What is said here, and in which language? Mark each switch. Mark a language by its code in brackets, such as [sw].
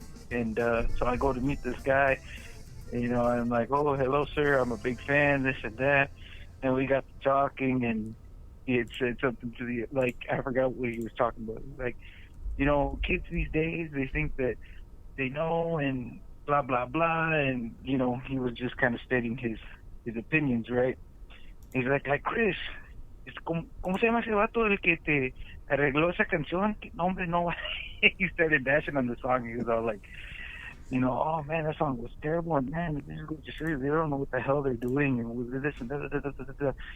[en] And so I go to meet this guy. And, I'm like, "Oh, hello, sir. I'm a big fan. This and that." And we got to talking, and he had said something to the I forgot what he was talking about. Like, kids these days, they think that they know and blah blah blah, and he was just kind of stating his opinions, right? [es] He's like, Chris, ¿cómo se llama ese vato el que te arregló esa canción? No, hombre, no. [en] He started bashing on the song. He was all like, "Oh man, that song was terrible, and man, this is just they don't know what the hell they're doing, and with this and that.